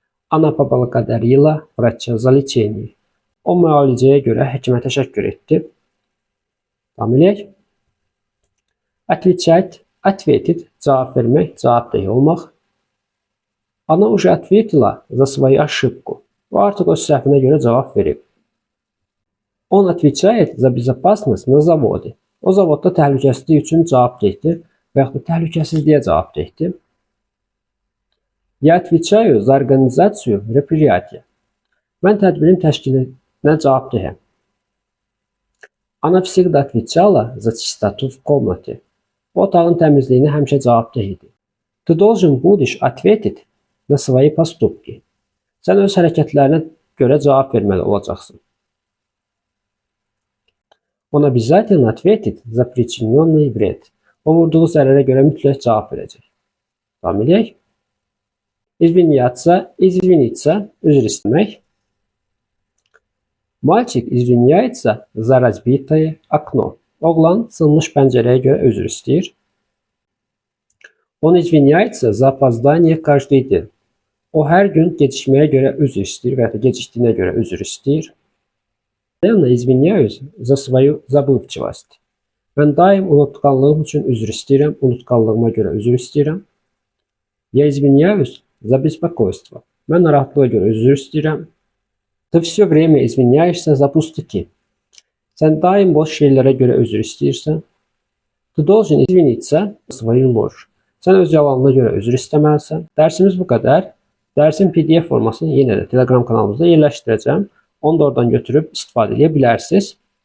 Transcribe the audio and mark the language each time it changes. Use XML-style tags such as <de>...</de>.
<ru>Она поблагодарила врача за лечение.</ru> <az>O müalicəyə görə həkimə təşəkkür etdi. Davam edək.</az> <ru>Отвечать, ответить,</ru> <az>cavab vermək, cavabdeh olmaq.</az> <ru>Она уже ответила за свою ошибку.</ru> <az>O artıq öz səhvinə görə cavab verib.</az> <ru>Он отвечает за безопасность на заводе.</ru> <az>O zavodda təhlükəsizlik üçün cavabdehdir və yaxud da təhlükəsizliyə cavabdehdir.</az> <ru>Я отвечаю за организацию мероприятия.</ru> <az>Mən tədbirin təşkilinə cavabdehəm.</az> <ru>Она всегда отвечала за чистоту в комнате.</ru> <az>O otağın təmizliyinə həmişə cavabdeh idi.</az> <ru>Ты должен будешь ответить на свои поступки.</ru> <az>Sən öz hərəkətlərinə görə cavab verməli olacaqsın.</az> <ru>Он обязательно ответит за причиненный вред.</ru> <az>O vurduğu zərərə görə mütləq cavab verəcək. Davam edək.</az> <ru>Извиняться, извиниться,</ru> <az>üzr istəmək.</az> <ru>Мальчик извиняется за разбитое окно.</ru> <az>Oğlan sınmış pəncərəyə görə üzr istəyir.</az> <ru>Он извиняется за опоздание каждый день.</ru> <az>O hər gün gecikməyə görə üzr istəyir və ya da gecikdiyinə görə üzr istəyir.</az> <ru>Я извиняюсь за свою забывчивость.</ru> <az>Mən daim unutqanlığım üçün üzr istəyirəm, unutqanlığıma görə üzr istəyirəm.</az> <ru>Я извиняюсь за беспокойство.</ru> <az>Mən narahatlığa görə üzr istəyirəm.</az> <ru>Ты все время извиняешься за пустяки.</ru> <az>Sən daim boş şeylərə görə üzr istəyirsən.</az> <ru>Ты должен извиниться за свою ложь.</ru> <az>Sən öz yalanına görə üzr istəməlisən. Dərsimiz bu qədər. Dərsin PDF formasını yenə də Telegram kanalımızda yerləşdirəcəm. Onu da oradan götürüb istifadə edə bilərsiniz.</az>